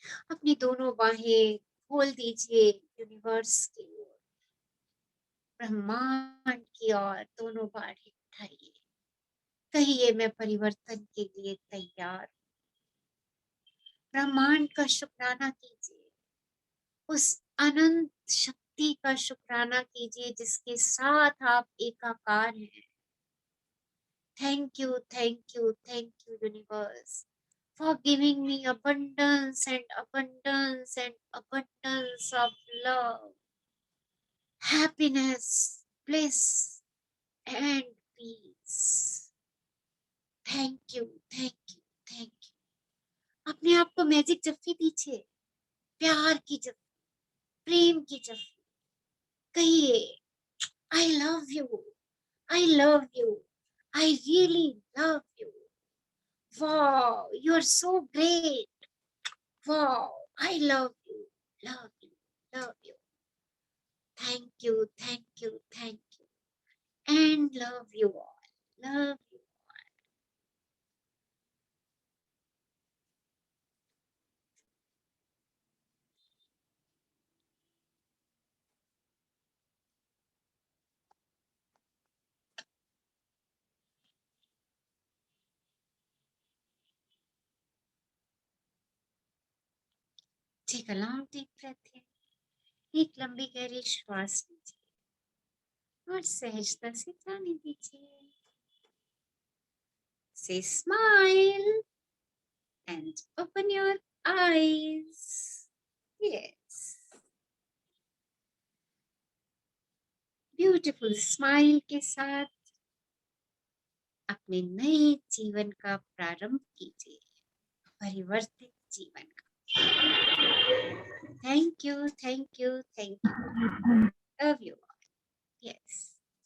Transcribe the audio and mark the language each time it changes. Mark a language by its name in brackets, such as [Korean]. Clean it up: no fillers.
[Hindi] अपनी दोनों बाहें खोल दीजिए यूनिवर्स की ओर, ब्रह्मांड की ओर दोनों बाहें उठाइए। कहिए मैं परिवर्तन के लिए तैयार। ब्रह्मांड का शुक्राना कीजिए, उस अनंत शक्ति का शुक्राना कीजिए जिसके साथ आप एकाकार हैं। [English] Thank you, thank you, thank you universe for giving me abundance and abundance and abundance of love, happiness, bliss and peace. Thank you, thank you, thank you. [Hindi] अपने आप को मैजिक जफ्फी दीजिए, प्यार की जफ्फी, प्रेम की जफ्फी। कहिए [English] I love you, I love you, I really love you. Wow, you are so great. Wow, I love you, love you, love you. Thank you, thank you, thank you. And love you all. Love you. Take a long deep breath in, [Hindi] एक लंबी गहरी श्वास लीजिए और सहजता से जाने दीजिए। [English] से smile and open your eyes. Yes. [Hindi] Beautiful smile के साथ अपने नए जीवन का प्रारंभ कीजिए, परिवर्तित जीवन का। [English] Thank you, thank you, thank you. Love you. Yes.